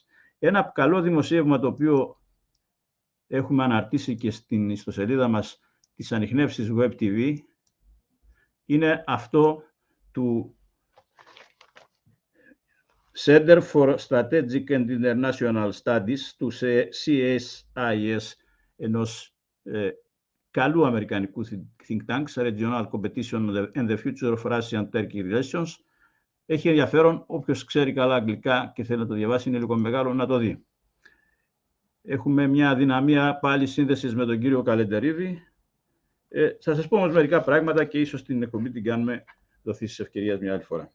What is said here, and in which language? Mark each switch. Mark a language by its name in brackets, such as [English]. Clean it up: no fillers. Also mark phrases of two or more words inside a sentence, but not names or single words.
[Greek] Ένα καλό δημοσίευμα το οποίο έχουμε αναρτήσει και στην ιστοσελίδα μας της ανιχνεύσης Web TV είναι αυτό του Center for Strategic and International Studies, του CSIS, ενός καλού αμερικανικού [English] think tank, [Greek] Regional Competition and the Future of Russian-Turkey Relations. Έχει ενδιαφέρον, όποιος ξέρει καλά αγγλικά και θέλει να το διαβάσει, είναι λίγο μεγάλο, να το δει. Έχουμε μια δυναμία πάλι σύνδεσης με τον κύριο Καλεντερίδη. Θα σας πω όμως μερικά πράγματα και ίσως την εκπομπή την κάνουμε δοθήσεις της ευκαιρίας μια άλλη φορά.